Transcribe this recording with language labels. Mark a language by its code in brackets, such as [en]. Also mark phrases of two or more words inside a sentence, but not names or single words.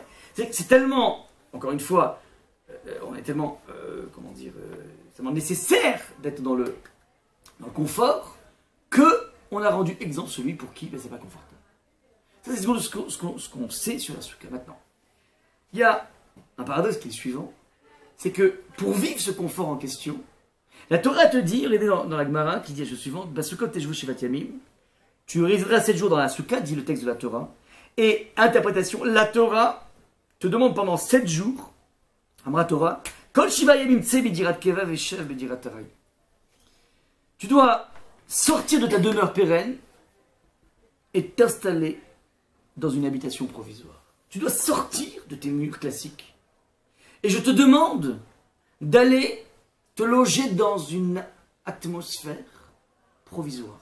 [fr] C'est tellement, encore une fois, on est tellement, tellement nécessaire d'être dans le confort que on a rendu exemple celui pour qui c'est pas confortable. Ça, c'est ce qu'on sait sur la souka. Maintenant, il y a un paradoxe qui est le suivant, c'est que pour vivre ce confort en question, la Torah te dit, regardez dans la Gemara, qui dit la chose suivante, [he] בסוכות תשבו שבעת ימים, [fr] tu résideras 7 jours dans la souka, dit le texte de la Torah. Et interprétation, la Torah te demande pendant 7 jours, [he] אמרה תורה, כל שבעה ימים צא בדירת קבע ושב בדירת עראי. [fr] Tu dois sortir de ta demeure pérenne et t'installer dans une habitation provisoire. Tu dois sortir de tes murs classiques. Et je te demande d'aller te loger dans une atmosphère provisoire.